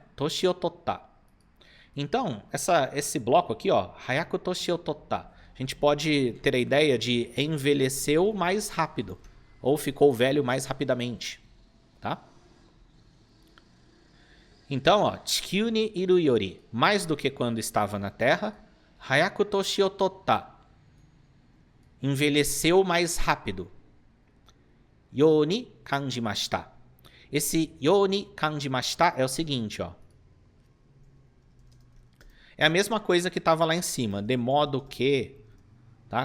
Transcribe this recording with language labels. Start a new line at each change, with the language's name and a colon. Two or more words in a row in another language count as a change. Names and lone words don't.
Japanese: 年を取った.
Portuguese: Então, esse bloco aqui, ó,
Japanese: 早く年を取った,
Portuguese: a gente pode ter a ideia de envelheceu mais rápido ou ficou velho mais rapidamente, tá? Então, ó,
Japanese: 地球にいるより,
Portuguese: mais do que quando estava na Terra,
Japanese: 早く年を取った,
Portuguese: envelheceu mais rápido.
Japanese: ように感じました.
Portuguese: Esse
Japanese: ように感じました
Portuguese: é o seguinte, ó. É a mesma coisa que estava lá em cima, de modo que, tá?